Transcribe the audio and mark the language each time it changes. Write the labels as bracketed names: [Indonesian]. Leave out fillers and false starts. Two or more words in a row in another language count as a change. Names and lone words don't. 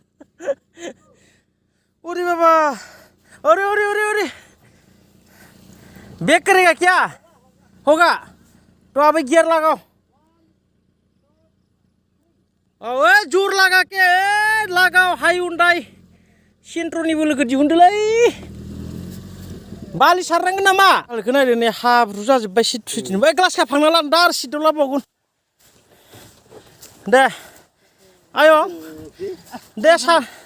[Hindi] अरे बाबा अरे ब्रेक करेगा क्या होगा तो अभी गियर लगाओ जोर लगा के लगाओ [Bodo] हायुंडाई सेन्ट्रनि बोलोखौ दिहुनदोलै बालि सारनांगोन नामा बालिखौ नायदो नै हाब्रु जाजोब्बाय सिटिनो बै ग्लास खाफांना लानो दा आरो सिटआव लाबावगोन दे आयं दे सार